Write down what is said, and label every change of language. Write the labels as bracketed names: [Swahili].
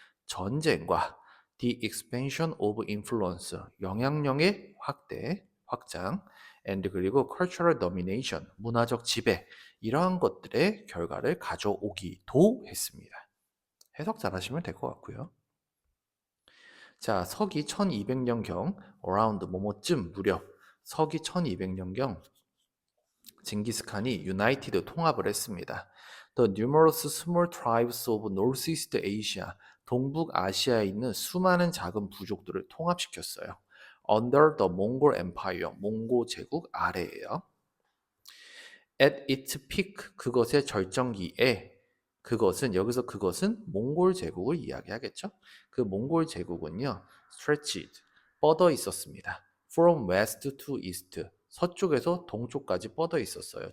[Korean] 전쟁과 [English] the expansion of influence, [Korean] 영향력의 확대, 확장, and 그리고 [English] cultural domination, [Korean] 문화적 지배, 이러한 것들의 결과를 가져오기도 했습니다. 해석 잘 하시면 될 것 같고요. 자, 서기 1200년경 around 뭐뭐쯤 무렵 서기 1200년경 징기스칸이 유나이티드 통합을 했습니다. [English] The numerous small tribes of Northeast Asia, [Korean] 동북아시아에 있는 수많은 작은 부족들을 통합시켰어요. [English] Under the Mongol Empire, [Korean] 몽고 제국 아래에요. [English] At its peak, [Korean] 그것의 절정기에, 그것은 여기서 그것은 몽골 제국을 이야기하겠죠. 그 몽골 제국은요, stretched, 뻗어 있었습니다. [English] From west to east, [Korean] 서쪽에서 동쪽까지 뻗어 있었어요.